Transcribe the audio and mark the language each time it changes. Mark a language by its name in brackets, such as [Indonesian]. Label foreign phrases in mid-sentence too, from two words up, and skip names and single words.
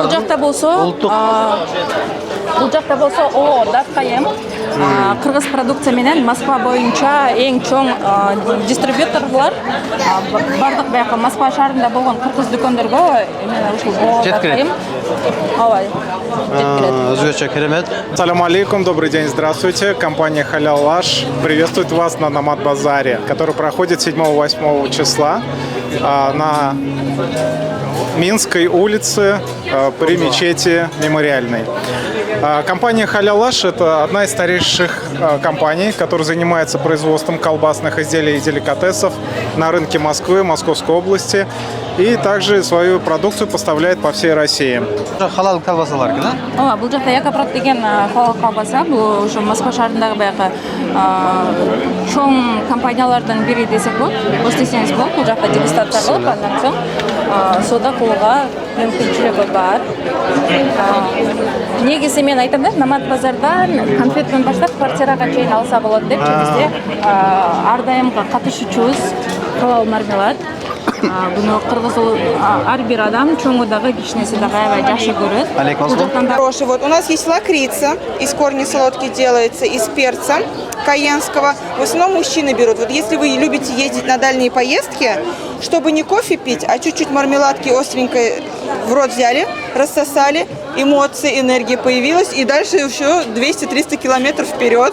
[Kyrgyz] бул жакта болсо Датқайым кыргыз продукция менен Москва боюнча эң чоң дистрибьюторлор бардык баягы Москва шаарында болгон кыргыз дүкөндөргө эмне ушул Датқайым өзгөчө керемет. Салам алейкум, [Russian] добрый день, здравствуйте. Компания Халялаш приветствует вас на Номад базаре, который проходит 7-8 числа на Минской улице при мечети Мемориальной. Компания Халялаш – это одна из старейших компаний, которая занимается производством колбасных изделий и деликатесов на рынке Москвы, Московской области, и также свою продукцию поставляет по всей России. [Kyrgyz] Халал колбасалар да? Бул жакта Якопрот деген халал колбаса, бул ушу Москва шаарындагы баягы чоң компаниялардан бири десек болот. Десеңиз болот, бул жакта дегустация кылып, андан соң соода кылууга мүмкүнчүлүгү бар. Негизи мен айтам да, Номад базардан конфеттен баштап квартирага чейин алса болот деп, бизде ар дайымга катышуучубуз халал мармелад. Буну кыргыз ар бир адам чоңу дагы кичинеси дагы аябай жакшы көрөт. [Russian] Хороший. Вот у нас есть лакрица, из корня солодки делается, из перца каенского. В основном мужчины берут. Вот если вы любите ездить на дальние поездки, чтобы не кофе пить, а чуть-чуть мармеладки остренькой в рот взяли, рассосали, эмоции, энергия появилась, и дальше еще 200-300 километров вперед.